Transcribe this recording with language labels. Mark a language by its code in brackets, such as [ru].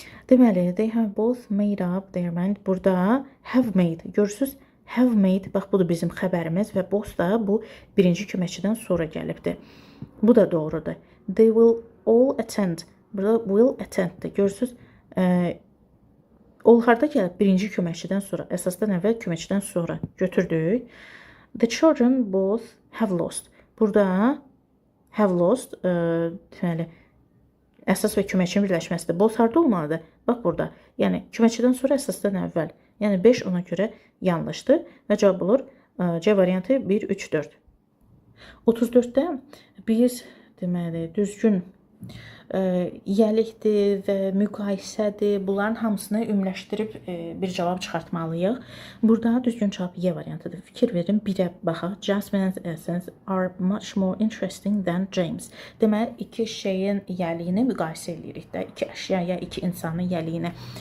[en] Deməli, they have both made up their mind. [az] Burada [en] have made. [az] Görürsünüz? [en] Have made. [az] Bax, bu da bizim xəbərimiz və both da bu birinci köməkçidən sonra gəlibdir. Bu da doğrudur. [en] They will all attend. [az] Burada will attend-dir. Görürsünüz? All harda gəlib? Birinci köməkçidən sonra. Əsasdan əvvəl köməkçidən sonra götürdük. [en] The children both have lost. [az] Burada [en] have lost. [az] Deməli, əsas və köməkçinin birləşməsidir. Both harda olmalıdır? Bax burada. Yəni köməkçidən sonra əsasdan əvvəl. Yəni 5 ona görə yanlışdır və cavab olur C variantı 1, 3, 4. 34-də biz deməli düzgün yəlikdir və müqayisədir. Bunların hamısını ümumiləşdirib bir cavab çıxartmalıyıq. Burada düzgün cavab Y variantıdır. Fikir verin, birə baxaq. [en] Jasmine and Essence are much more interesting than James. [az] Deməli, iki şeyin yəliyini müqayisə edirik də. İki əşya ya iki insanın yəliyini.